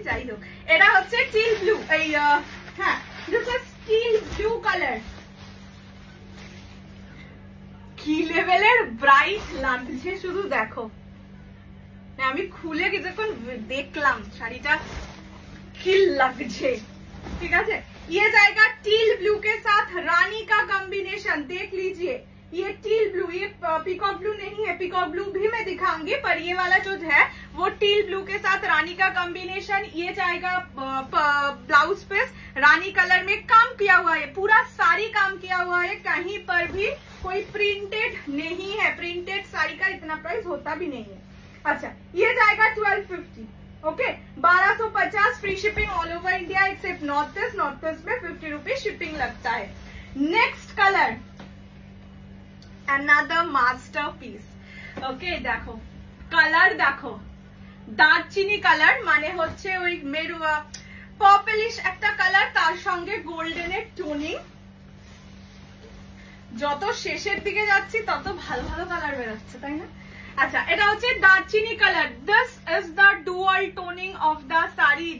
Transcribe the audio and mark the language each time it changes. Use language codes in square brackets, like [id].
[bn] যাই হোক, এটা হচ্ছে টিল ব্লু, এই হ্যাঁ, [en] This is teal blue colour. [bn] কি লেভেলের ব্রাইট লাগছে শুধু দেখো, আমি খুলে কিছুক্ষণ দেখলাম শাড়িটা কি লাগছে, ঠিক আছে? [hi] ये जाएगा टील ब्लू के साथ रानी का कॉम्बिनेशन, देख लीजिए। ये टील ब्लू, ये पीकॉक ब्लू नहीं है, पीकॉक ब्लू भी मैं दिखाऊंगी, पर ये वाला जो है वो टील ब्लू के साथ रानी का कॉम्बिनेशन। ये जाएगा ब्लाउज पीस, रानी कलर में काम किया हुआ है, पूरा साड़ी काम किया हुआ है, कहीं पर भी कोई प्रिंटेड नहीं है। प्रिंटेड साड़ी का इतना प्राइस होता भी नहीं है। अच्छा, ये जाएगा 1250, okay? [en] 1250 free shipping all over India except north east. [hi] North east में 50 रुपीज शिपिंग लगता है। [en] Next colour, another masterpiece, okay? [hi] देखो कलर, देखो दारचिनी कलर, माने [bn] হচ্ছে ওই মেরুয়া পার্পলিশ একটা কালার, তার সঙ্গে গোল্ডেনের টোনিং। যত শেষের দিকে যাচ্ছি তত ভালো ভালো কালার বেরোচ্ছে, তাই না? अच्छा, এটা হচ্ছে দারচিনি colour. [en] This is the dual toning of the sari.